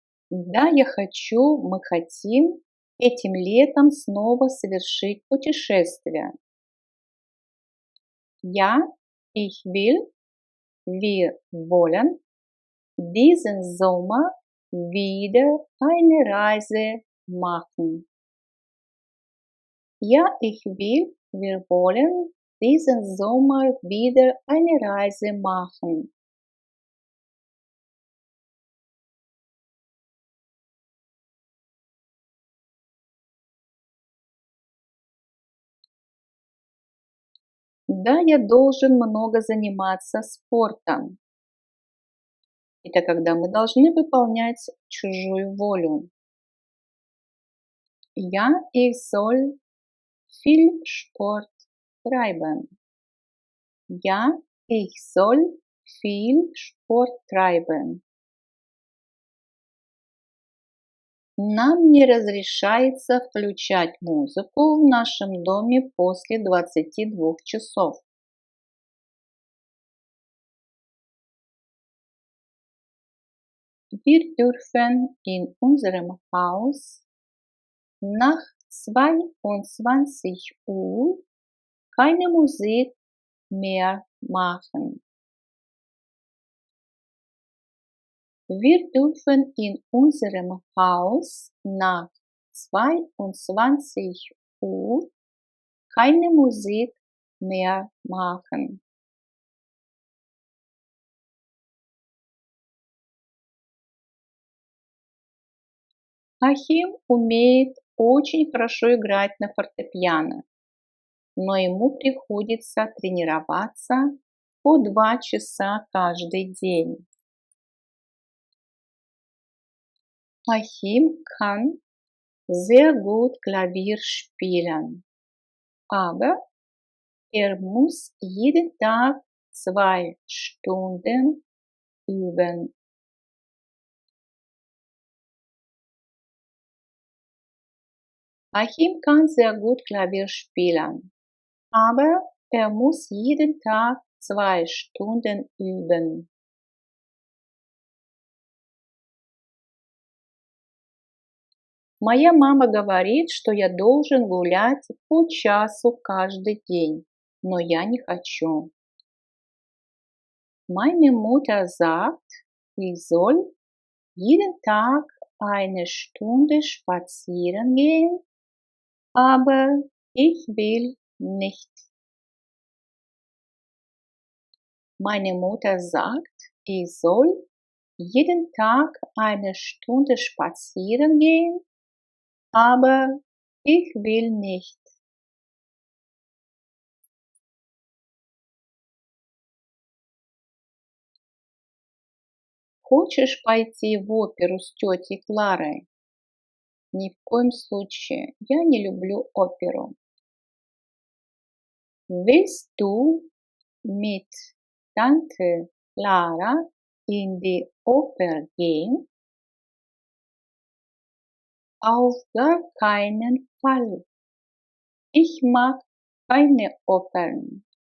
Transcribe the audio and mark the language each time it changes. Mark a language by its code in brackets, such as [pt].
[ru] Да, мы хотим этим летом снова совершить путешествие. [de] Ja, wir wollen diesen Sommer wieder eine Reise machen. Ja, wir wollen diesen Sommer wieder eine Reise machen. [ru] Да, я должен много заниматься спортом. Это когда мы должны выполнять чужую волю. [de] Ja, soll viel Sport treiben. Ja, soll viel Sport treiben. [ru] Нам не разрешается включать музыку в нашем доме после 22 часов. [de] Wir dürfen in unserem Haus nach 22 Uhr keine Musik mehr machen. Wir dürfen in unserem Haus nach 22 Uhr keine Musik mehr machen. [ru] Ахим умеет очень хорошо играть на фортепиано, но ему приходится тренироваться по 2 часа каждый день. [de] Achim kann sehr gut Klavier spielen, aber er muss jeden Tag 2 Stunden üben. Achim kann sehr gut Klavier spielen, aber er muss jeden Tag 2 Stunden üben. [ru] Моя мама говорит, что я должен гулять по часу каждый день, но я не хочу. [de] Meine Mutter sagt, ich soll jeden Tag 1 Stunde spazieren gehen, aber ich will nicht. Meine Mutter sagt, ich soll jeden Tag 1 Stunde spazieren gehen, aber ich will nicht. [ru] Хочешь пойти в оперу с тетей Кларой? Ни в коем случае, я не люблю оперу. [de] Willst du mit Tante Clara in die Oper gehen? Auf gar keinen Fall. Ich mag keine Opern.